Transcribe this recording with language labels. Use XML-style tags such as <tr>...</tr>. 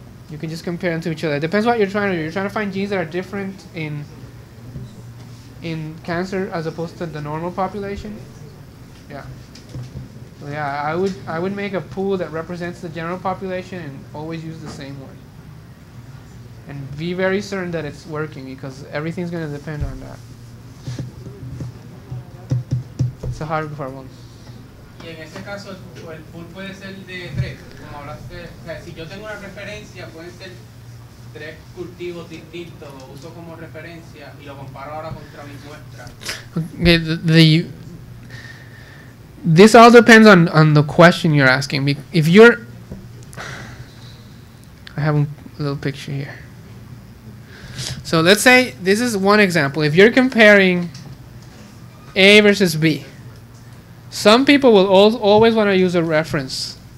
<en>You can just compare them to each other. It depends what you're trying to do. You're trying to find genes that are different in cancer as opposed to the normal population. Yeah. So yeah, I would make a pool that represents the general population and always use the same one. And be very certain that it's working because everything's going to depend on that. It's a hard one.</en> <es>Y en ese caso, el pool puede ser de 3, como hablaste. O sea, si yo tengo una referencia, pueden ser 3 cultivos distintos, lo uso como referencia y lo comparo ahora contra mis muestras.</es> <en>Okay, this all depends on the question you're asking. If you're, I have a little picture here. So let's say this is one example. If you're comparing A versus B, some people will always want to use a reference.</en>